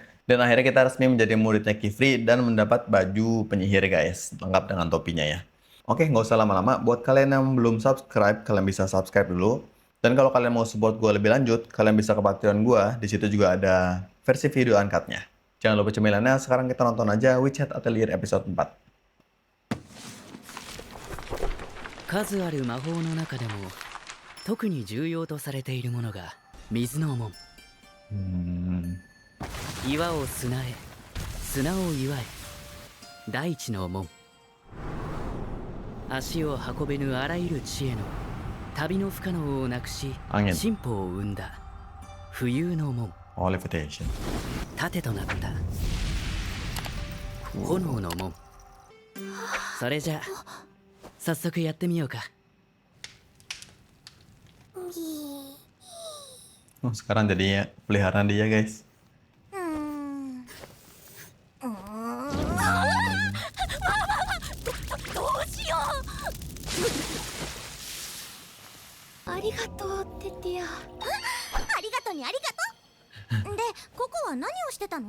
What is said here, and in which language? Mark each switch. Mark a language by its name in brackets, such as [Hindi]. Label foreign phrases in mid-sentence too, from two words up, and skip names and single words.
[Indonesian] Dan akhirnya kita resmi menjadi muridnya Kifri dan mendapat baju penyihir guys, lengkap dengan topinya ya. Oke, nggak usah lama-lama. Buat kalian yang belum subscribe, kalian bisa subscribe dulu. Dan kalau kalian mau support gue lebih lanjut, kalian bisa ke Patreon gue. Di situ juga ada versi video uncut-nya. Jangan lupa cemilannya, sekarang kita nonton aja Witch Hat Atelier episode 4. [Japanese] 数ある魔法の中でも特に重要とされているものが水の門。岩を砂へ、砂を岩へ、大地の門。足を運べぬあらゆる地への旅の不可能をなくし [Indonesian] angin [Japanese] 進歩を生んだ浮遊の門。 [English] oh levitation [Japanese] 盾となった炎の門。それじゃあ早速やってみようか。 [Indonesian] oh, sekarang jadinya peliharaan dia guys. [Japanese] どうしよう。ありがとうテティア。ありがとうにありがとう。で、ココは何をしてたの？